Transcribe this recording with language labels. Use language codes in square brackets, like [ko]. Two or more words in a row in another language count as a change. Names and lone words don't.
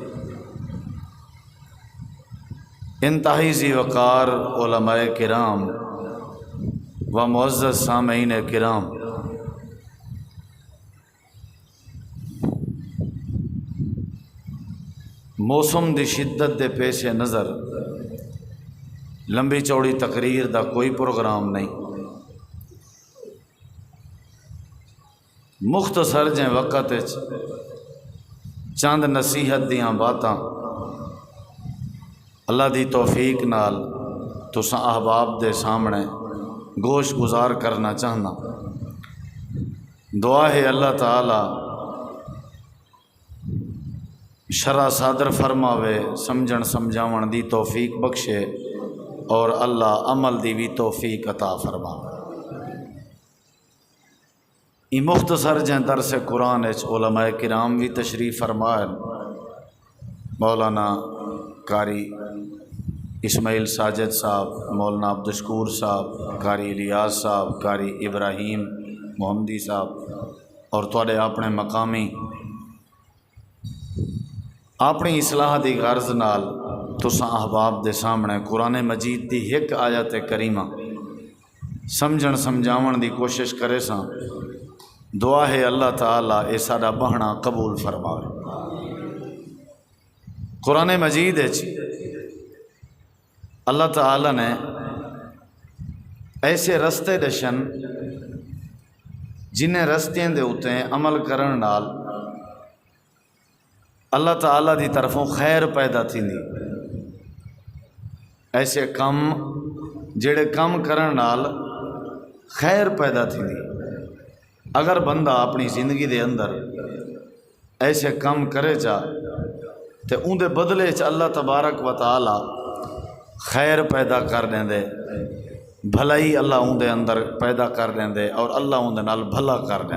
[ur] انتہائی ذی وقار علماء کرام و معزز سامعین کرام، [skr] موسم دی شدت دے پیش نظر لمبی چوڑی تقریر دا کوئی پروگرام نہیں، مختصر جیں وقت چند نصیحت دیاں باتاں اللہ دی توفیق نال تساں احباب دے سامنے گوش گزار کرنا چاہنا۔ دعا ہے اللہ تعالی شرع صادر فرماوے، سمجھن سمجھاون دی توفیق بخشے، اور اللہ عمل دی بھی توفیق عطا فرماوے۔ ای مختصر جہاں درس قرآن علماء کرام بھی تشریف فرمائے، مولانا قاری اسماعیل ساجد صاحب، مولانا عبدالشکور صاحب، قاری الیاس صاحب، قاری ابراہیم محمدی صاحب، اور تواڈے اپنے مقامی اپنی اصلاح دی غرض نال تساں احباب دے سامنے قرآن مجید دی ایک آیت کریمہ سمجھن سمجھاون دی کوشش کرے ساں۔ دعا ہے اللہ تعالیٰ اے ساڈا بہنا قبول فرمائے۔ قرآن مجید اللہ تعالیٰ نے ایسے رستے دشن جنہیں رستیں دے اتے عمل کرن نال اللہ تعالیٰ دی طرفوں خیر پیدا تھی دی، ایسے کم جڑے کم کرن نال خیر پیدا تھی دی۔ اگر بندہ اپنی زندگی دے اندر ایسے کم کرے جا تو ان دے بدلے اللہ تبارک و تعالی خیر پیدا کر دیں دے، بھلائی اللہ ان دے اندر پیدا کر دیں دے، اور اللہ ان دے نال بھلا کر دیں۔